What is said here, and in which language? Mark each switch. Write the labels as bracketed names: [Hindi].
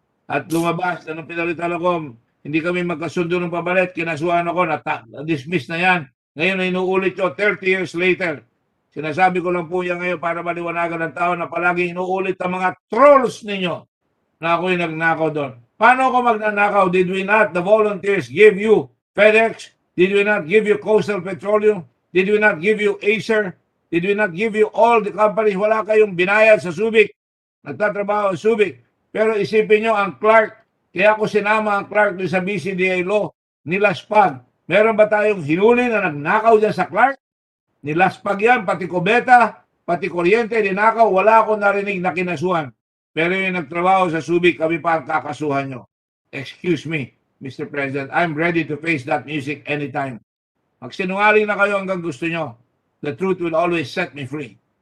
[Filipino] At lumabas, anong pinalitan ako, hindi kami magkasundo ng pabalit, kinasuhan ako, na-dismiss na yan. Ngayon na inuulit ko 30 years later. Sinasabi ko lang po yan ngayon para maliwanagan ng tao na palagi inuulit ang mga trolls ninyo na ako'y nagnakaw doon. Paano ako magnanakaw? [English] Did we not, the volunteers, give you FedEx? Did we not give you Coastal Petroleum? Did we not give you Acer? Did we not give you all the companies? [Filipino] Wala kayong binayad sa Subic. Nagtatrabaho sa Subic. Pero isipin nyo ang Clark, kaya ako sinama ang Clark doon sa BCDA law, nilaspag. Meron ba tayong hinuli na nagnakaw dyan sa Clark? Nilaspag yan, pati kubeta, pati kuryente, ninakaw, wala akong narinig na kinasuhan. Pero yung nagtrabaho sa Subic, kami pa ang kakasuhan nyo. [English] Excuse me, Mr. President, I'm ready to face that music anytime. [Filipino] Magsinungaling na kayo hanggang gusto nyo. [English] The truth will always set me free.